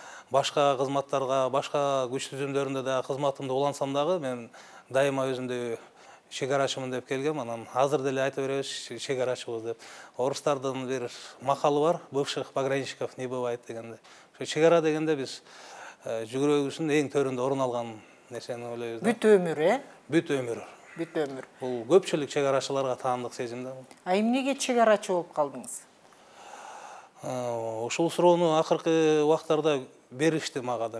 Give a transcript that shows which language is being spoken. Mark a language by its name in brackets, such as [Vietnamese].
[Kyrgyz] Башка кызматтарга, башка күч түзүмдөрүндө да кызматымды улансам дагы мен дайыма өзүмдү чек арачымын деп келгем. Анан азыр деле айта беребиз чек арачыбыз деп. Орустардын бир макалы бар, [Russian] бывших пограничников не бывает [Kyrgyz] дегенде. Чек ара дегенде биз жүгүрөгүбүздүн эң төрүндө орун алган нерсени ойлойбуз. Бүт өмүр, Бүт өмүр. Бүт өмүр. Бул көпчүлүк чек арачыларга таандык сезим да. Эмнеге чек арачы болуп калдыңыз? Ушул суроону акыркы убактарда беришти мага да.